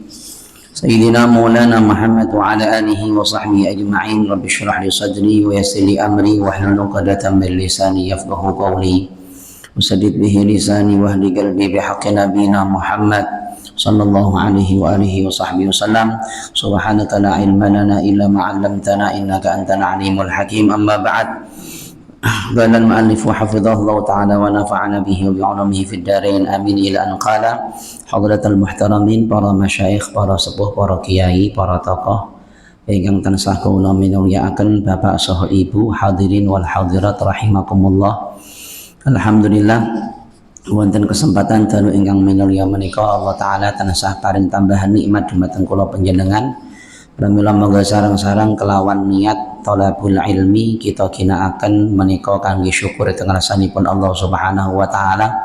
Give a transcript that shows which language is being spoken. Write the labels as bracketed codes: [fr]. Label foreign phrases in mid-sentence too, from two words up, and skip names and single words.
[ar] سيدنا مولانا محمد وعلى آله وصحبه أجمعين رب اشرح لي صدري ويسر لي أمري واحلل عقدة من لساني يفقهوا قولي وسدد به لساني واهد قلبي بحق نبينا محمد صلى الله عليه وآله وصحبه وسلم سبحانك لا علم لنا إلا ما علمتنا إنك أنت العليم الحكيم أما بعد قال المؤلف وحفظه الله تعالى ونفعنا به وبعلومه في الدارين آمين إلى أن قال حضرة المحترمين [jv] para masyayikh, para sepuh, para kiai, para tokoh ingkang tansah kula minulyaken bapak saha ibu [ar] الحاضرين والحاضرات رحمكم الله. [jv] Alhamdulillah wonten kesempatan dalu ingkang minulya menika [ar] الله تعالى [jv] tansah paring tambahan nikmat dumateng kula panjenengan pramila mangga sareng-sareng kelawan niat [ar] طلب العلم [jv] kita ginakaken menika kangge syukur teng ngarsanipun [ar] الله سبحانه وتعالى.